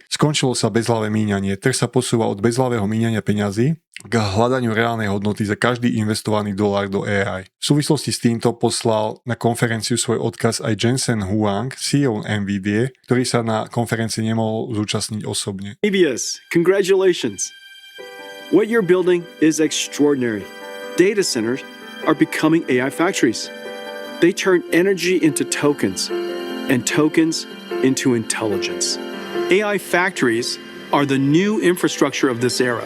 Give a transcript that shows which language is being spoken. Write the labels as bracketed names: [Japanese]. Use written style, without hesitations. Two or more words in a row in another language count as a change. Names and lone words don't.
[Slovak] Skončilo sa bezhlavé míňanie. Trh sa posúva od bezhlavého míňania peňazí k hľadaniu reálnej hodnoty za každý investovaný dolár do AI. V súvislosti s týmto poslal na konferenciu svoj odkaz aj Jensen Huang, CEO NVIDIA, ktorý sa na konferencii nemohol zúčastniť osobne. [English] ABS, congratulations. What you're building is extraordinary. Data centers are becoming AI factories. They turn energy into tokens and tokens into intelligence. AI factories are the new infrastructure of this era.